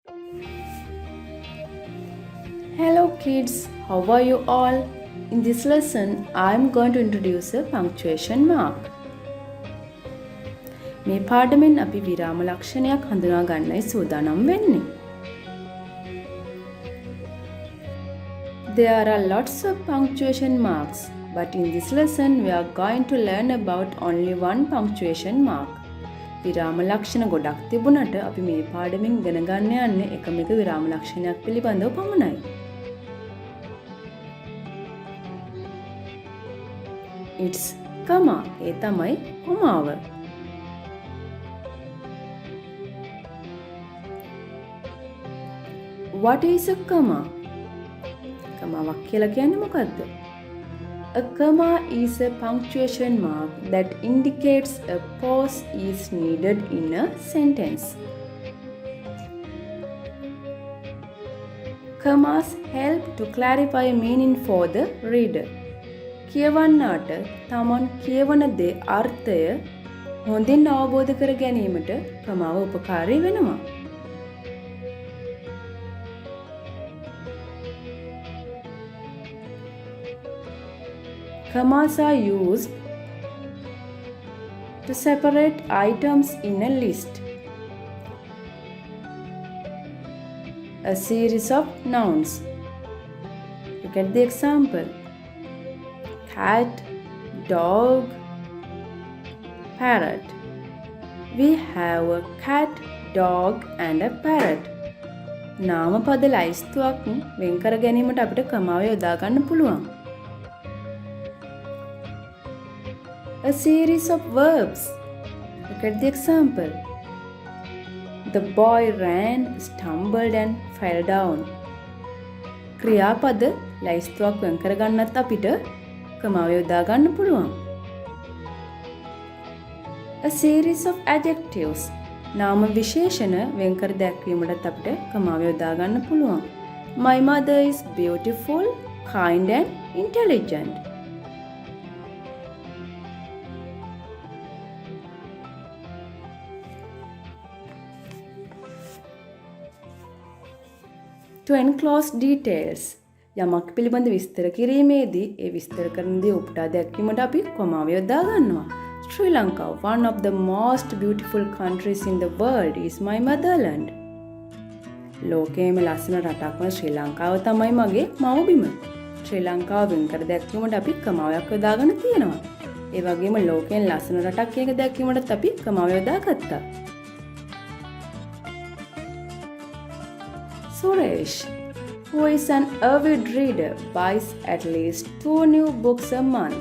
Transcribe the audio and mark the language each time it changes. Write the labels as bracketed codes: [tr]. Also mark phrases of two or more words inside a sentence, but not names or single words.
[en] Hello kids, how are you all? In this lesson, I am going to introduce a punctuation mark. [si] මේ පාඩමෙන් අපි විරාම ලක්ෂණයක් හඳුනා ගන්නයි සූදානම් වෙන්නේ. [en] There are lots of punctuation marks, but in this lesson we are going to learn about only one punctuation mark. [si] විරාම ලක්ෂණ ගොඩක් තිබුණට අපි මේ පාඩමෙන් ඉගෙන ගන්න යන්නේ එකම එක විරාම ලක්ෂණයක් පිළිබඳව පමණයි. [en] It's comma. [si] ඒ තමයි කොමාව. [en] What is a comma? [si] කමාවක් කියලා කියන්නේ මොකක්ද? [en] A comma is a punctuation mark that indicates a pause is needed in a sentence. Commas help to clarify meaning for the reader. [si] කියවන්නාට තමන් කියවන දේ අර්ථය හොඳින් අවබෝධ කර ගැනීමට කමාව උපකාරී වෙනවා. [en] Commas are used to separate items in a list. A series of nouns. Look at the example. Cat, dog, parrot. We have a cat, dog and a parrot. [si] නාමපද ලයිස්තුවක් වෙන් කර ගැනීමට අපිට කමාව යොදා ගන්න පුළුවන්. [en] A series of verbs. Look at the example. The boy ran, stumbled and fell down. [si] ක්‍රියාපද ලයිස්තුවක් වෙන් කර ගන්නත් අපිට කමාව යොදා ගන්න පුළුවන්. [en] A series of adjectives. [si] නාම විශේෂණ වෙන් කර දැක්වීමටත් අපිට කමාව යොදා ගන්න පුළුවන්. [en] My mother is beautiful, kind and intelligent. To enclose details. [si] යමක් පිළිබඳ විස්තර කිරීමේදී ඒ විස්තර කරන දේ උපුටා දැක්වීමට අපි කොමාව යොදා ගන්නවා. [en] Sri Lanka, one of the most beautiful countries in the world, is my motherland. [si] ලෝකයේම ලස්සන රටක් වන ශ්‍රී ලංකාව තමයි මගේ මව්බිම. ශ්‍රී ලංකාව වෙන් කර දැක්වීමට අපි කමාවක් යොදාගෙන තියෙනවා. ඒ වගේම ලෝකයෙන් ලස්සන රටක් කියන දැක්වීමටත් අපි කමාව යොදාගත්තා. [en] Suresh, who is an avid reader, buys at least 2 new books a month.